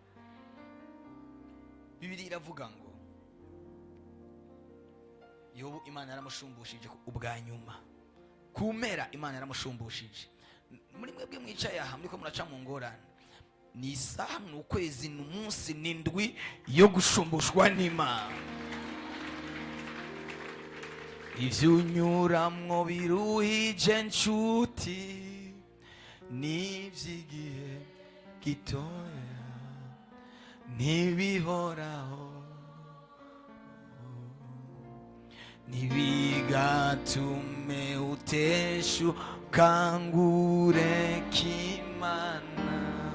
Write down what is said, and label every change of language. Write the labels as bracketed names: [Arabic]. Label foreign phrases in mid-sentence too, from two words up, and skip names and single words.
[Rundi] Bibiri iravuga ngo Yobu Imana yaramushumbishije ubwa nyuma, kumera Imana yaramushumbishije. Muri mwebwe mwicaye aha muriko muraca mu ngorane, ni isaha n'ukwezi n'umunsi n'indwi yo gushumbushwa n'Imana. Ivyo unyuramwo biruhije nshuti, n'ivy'igihe gitoya ntibihoraho, ntibigatume uteshuka ngureka Imana.